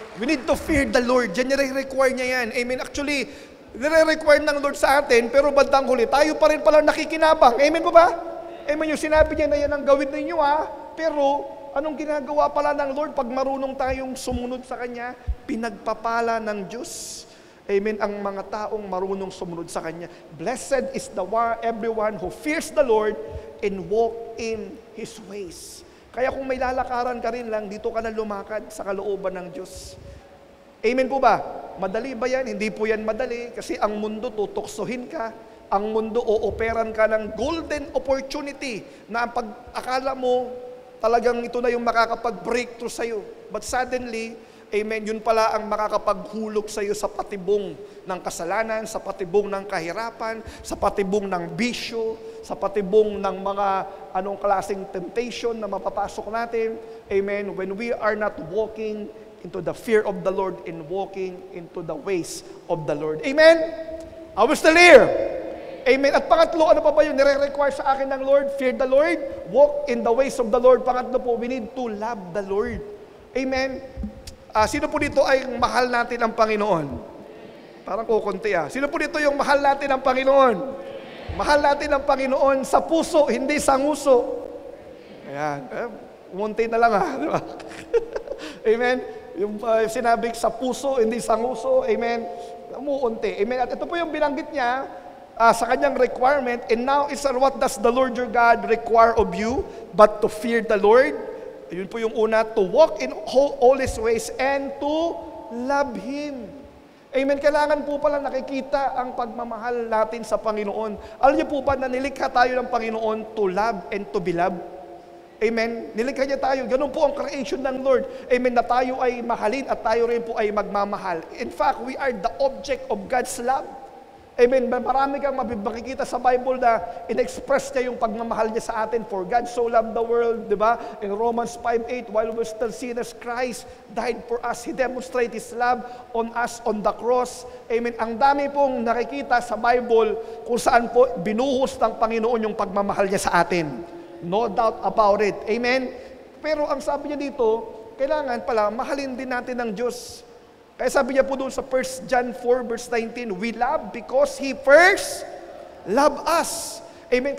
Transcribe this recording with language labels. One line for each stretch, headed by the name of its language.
English: We need to fear the Lord.
Filipino: Diyan nire-require niya yan. Amen? Actually, nire-require ng Lord sa atin, pero bandang huli, tayo pa rin pala nakikinabang. Amen po ba? Amen? Yung sinabi niya na yan ang gawin ninyo pero anong ginagawa pala ng Lord pag marunong tayong sumunod sa Kanya? Pinagpapala ng Diyos. Amen, ang mga taong marunong sumunod sa Kanya.
English: Blessed is everyone who fears the Lord and walk in His ways.
Filipino: Kaya kung may lalakaran ka rin lang, dito ka na lumakad sa kalooban ng Diyos. Amen po ba? Madali ba yan? Hindi po yan madali kasi ang mundo tutoksohin ka. Ang mundo ooperan ka ng golden opportunity na pag akala mo talagang ito na yung makakapag-breakthrough sa'yo. But suddenly, amen, yun pala ang makakapaghulog sa'yo sa patibong ng kasalanan, sa patibong ng kahirapan, sa patibong ng bisyo, sa patibong ng mga anong klaseng temptation na mapapasok natin. Amen.
English: When we are not walking into the fear of the Lord and walking into the ways of the Lord.
Filipino: Amen?
English: Are we still here?
Filipino: Amen. At pangatlo, ano pa ba yun? Nire-require sa akin ng Lord?
English: Fear the Lord, walk in the ways of the Lord.
Filipino: Pangatlo po,
English: we need to love the Lord.
Filipino: Amen. Sino po dito ay mahal natin ang Panginoon? Parang kukunti Sino po dito yung mahal natin ang Panginoon? Mahal natin ang Panginoon sa puso, hindi sa nguso. Ayan. Umunti na lang Di ba? Amen. Yung sinabi sa puso, hindi sa nguso. Amen. Umuunti. Amen. At ito po yung binanggit niya sa kanyang requirement.
English: And now, what does the Lord your God require of you? But to fear the Lord.
Filipino: Yun po yung una,
English: to walk in all His ways and to love Him.
Filipino: Amen. Kailangan po pala nakikita ang pagmamahal natin sa Panginoon. Alam niyo po ba na nilikha tayo ng Panginoon
English: to love and to be loved?
Filipino: Amen. Nilikha niya tayo. Ganun po ang creation ng Lord. Amen. Na tayo ay mahalin at tayo rin po ay magmamahal.
English: In fact, we are the object of God's love. Amen.
Filipino: Marami kang makikita sa Bible na in-express niya yung pagmamahal niya sa atin.
English: For God so loved the world, di ba? In Romans 5:8, while we were still sinners, Christ died for us. He demonstrated His love on us on the cross. Amen.
Filipino: Ang dami pong nakikita sa Bible kung saan po binuhos ng Panginoon yung pagmamahal niya sa atin.
English: No doubt about it.
Filipino: Amen. Pero ang sabi niya dito, kailangan pala mahalin din natin ng Diyos. Kaya sabi niya po doon sa 1 John 4 verse 19,
English: we love because He first loved us.
Filipino: Amen.